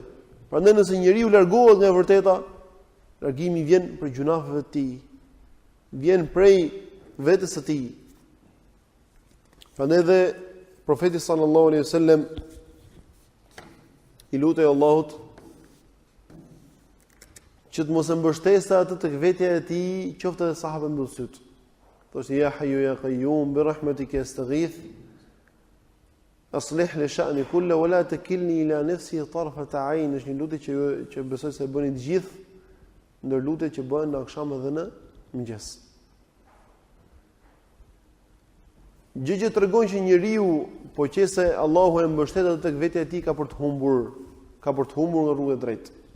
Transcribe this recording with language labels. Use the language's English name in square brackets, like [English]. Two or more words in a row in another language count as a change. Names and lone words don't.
[Albanian] Prandaj nëse njeriu largohet nga e vërteta, largimi vjen për gjunafeve të tij, vjen prej vetes së tij. Prandaj dhe profeti [Arabic] صلى الله عليه وسلم [Albanian] I lutej Allahut që të mos e mbështesë atë tek vetja e tij, qoftë edhe sahabë mbyll syt. Thoshte [Arabic] يا حي يا قيوم برحمتك أستغيث أصلح لي شأني كله ولا تكلني إلى نفسي طرفة عين. [Albanian] Është një lutje që besoj se e bëni të gjithë, ndër lutjet që bëhen në akşam edhe në mëngjes. Gjë që tregon që njeriu, po qëse Allahu e mbështet atë tek vetja e tij, ka për të humbur nga rruga e drejtë.